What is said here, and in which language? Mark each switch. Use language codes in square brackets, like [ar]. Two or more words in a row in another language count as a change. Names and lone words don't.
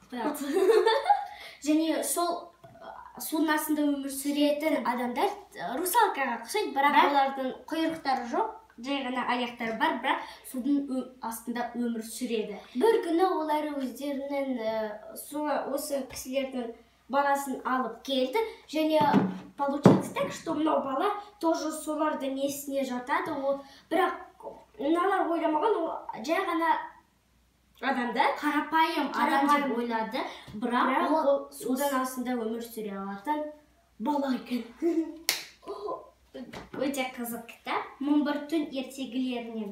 [kk] Және сол судың астында өмір сүретін адамдар русалкаға ұқсайды, бірақ олардың құйрықтары жоқ, жай ғана аяқтары бар, бірақ судың астында өмір сүреді. Бір күні олар өздерінің осы кісілердің баласын алып келді, және [ru] получилось так, что [kk] мынау бала тоже солардың несіне жатады, бірақ мыналар ойламаған, ол жай ғана адамдар, қарапайым адам деп ойлады, бірақ ол судан астында өмір сүре алатын бала екен. Өте қызық кітап. 1001 түн ертегілерінен.